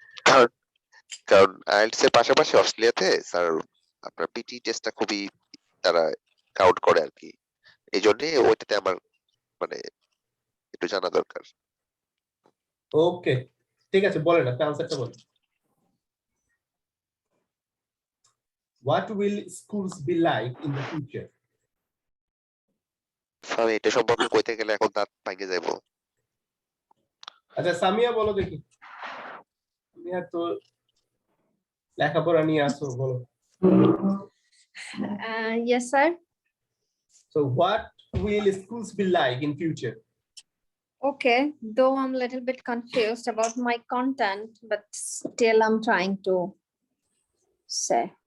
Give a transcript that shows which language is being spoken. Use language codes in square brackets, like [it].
[bn] কারণ কারণ আইএলটিএস এর পাশাপাশি অস্ট্রেলিয়াতে স্যার আপনার পিটি টেস্টটা খুবই তারা কাউন্ট করে আর কি। এই জন্য ওইটাতে আমার মানে একটু জানা দরকার। ওকে ঠিক আছে, বলেন আপনি আনসারটা বলেন। [en] What will schools be like in the future? [bn] Sir এটা সম্পর্কে কইতে গেলে এখন দাঁত ভেঙে যাবো। আচ্ছা সামিয়া বলো দেখি, সামিয়া তো লেখাপড়া নিয়ে আসো, বলো। [en] Yes, sir. So what will schools be like in future? Okay, though I'm a little bit confused about my content, but still I'm trying to say.